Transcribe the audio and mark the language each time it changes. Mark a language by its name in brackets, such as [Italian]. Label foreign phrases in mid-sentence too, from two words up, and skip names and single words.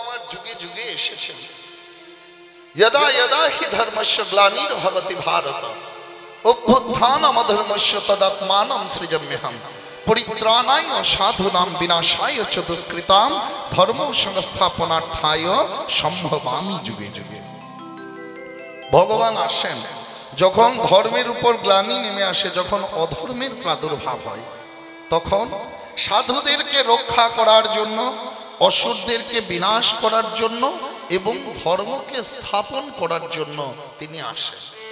[Bangla] যুগে যুগে এসেছেন। [Sanskrit] यदा यदा हि धर्मस्य ग्लानिर्भवति भारत अभ्युत्थानमधर्मस्य तदात्मानं सृजाम्यहम् परित्राणाय साधूनां विनाशाय च दुष्कृतां धर्म संस्थापनार्थाय सम्भवामि जुगे जुगे। [Bangla] ভগবান আসেন যখন ধর্মের উপর গ্লানি নেমে আসে, যখন অধর্মের প্রাদুর্ভাব হয়, তখন সাধুদেরকে রক্ষা করার জন্য, অসুরদেরকে বিনাশ করার জন্য এবং ধর্মকে স্থাপন করার জন্য তিনি আসেন।